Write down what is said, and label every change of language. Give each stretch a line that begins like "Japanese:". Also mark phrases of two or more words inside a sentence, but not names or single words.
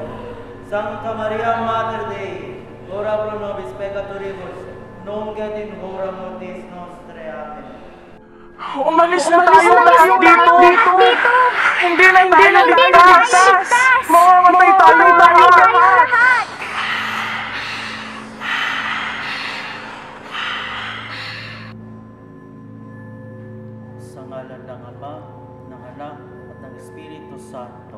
Latin: Sancta Maria Mater Dei, ora pro nobis peccatoribus, nunc et in hora mortis nostrae. Amen.
Filipino: Umalis na tayo lahat dito! Hindi na tayo ligtas! Mamamatay tayo lahat! Sa ngalan ng Ama, ng Anak, at ng Espiritu Santo.